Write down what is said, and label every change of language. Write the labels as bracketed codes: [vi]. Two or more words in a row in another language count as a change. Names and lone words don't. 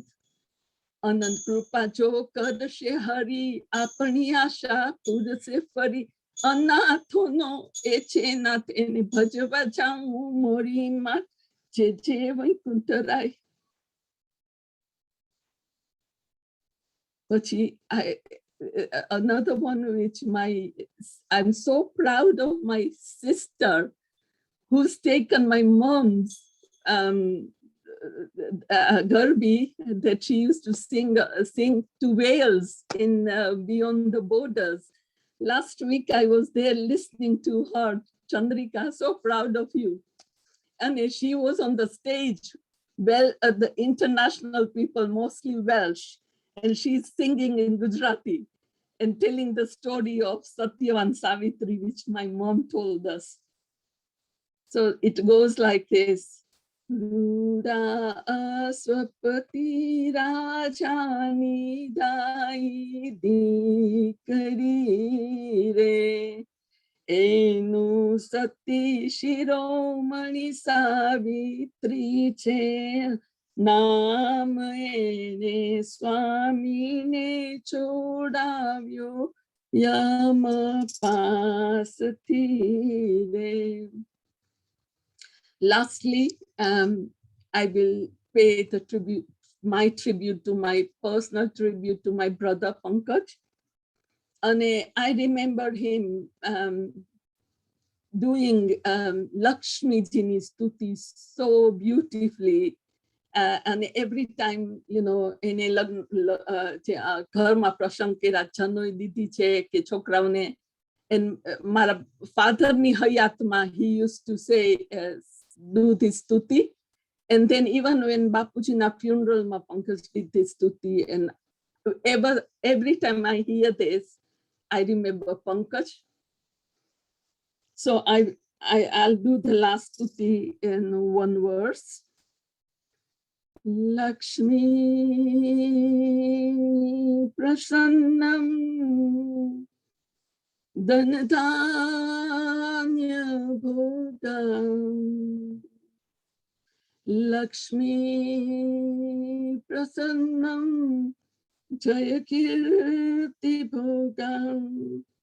[gu] અનંત કૃપા જો કરશે હરી આપણી આશા પૂરશે ફરી. અનાથોનો એ છે નાથ એને ભજવા જાઉં મોરી માં જે જે વૈકુંઠરાય. [en] પછી another one which I'm so proud of my sister who's taken my mom's Garbi that she used to sing to Wales in Beyond the Borders. Last week I was there listening to her. Chandrika, so proud of you. And she was on the stage, well, the international people, mostly Welsh, and she's singing in Gujarati and telling the story of Satyavan Savitri, which my mom told us. So it goes like this. [gu] રૂડા અશ્વપતિ રાજની દઈ દીકરી રે એનું સતી શિરોમણી સાવિત્રી છે નામ એને સ્વામીને છોડાવ્યો યમ પાસથી રે. [en] Lastly, I will pay the tribute to my personal tribute to my brother Pankaj. And I remember him doing Lakshmi Jini's stuti so beautifully. And every time, you know, in a [gu] ઘરમાં પ્રસંગ કર્યા જનોઈ દીધી છે કે છોકરાઓને [en] and [gu] મારા fatherની હયાતમાં [en] he used to say do this stuti. And then even when Bapuji's funeral ma Pankaj did this stuti, and every time I hear this I remember Pankaj. So I'll do the last stuti in one verse. [sa] लक्ष्मी प्रसन्नं धनधान्य बोधम्. लक्ष्मी प्रसन्नं जय कीर्ति भोगम्